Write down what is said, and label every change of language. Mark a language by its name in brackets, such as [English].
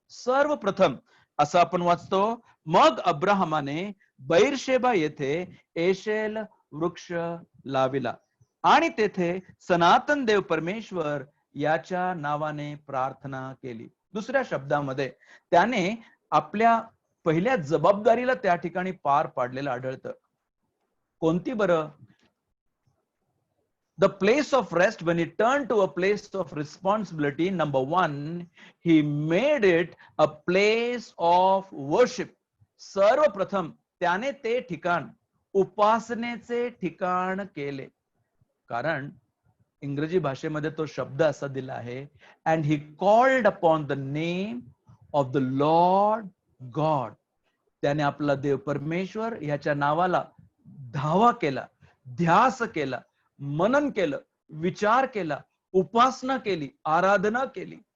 [Marathi] सर्वप्रथम असं आपण वाचतो, मग अब्राहमाने बैरशेबा येथे एशेल वृक्ष लाविला आणि तेथे सनातन देव परमेश्वर याच्या नावाने प्रार्थना केली। दुसऱ्या शब्दामध्ये त्याने आपल्या पहिल्या जबाबदारीला त्या ठिकाणी पार पाडलेलं आढळतं। कोणती बरं? [English] The place of rest, when he turned to a place of responsibility, number 1, he made it a place of worship. [Marathi] सर्वप्रथम त्याने ते ठिकाण उपासनेचे ठिकाण केले, कारण इंग्रजी भाषेमध्ये तो शब्द असा दिला आहे, [English] and he called upon the name of the Lord God. [Marathi] त्याने आपला देव परमेश्वर याच्या नावाला धावा केला, ध्यास केला, मनन केलं, विचार केला, उपासना केली, आराधना केली।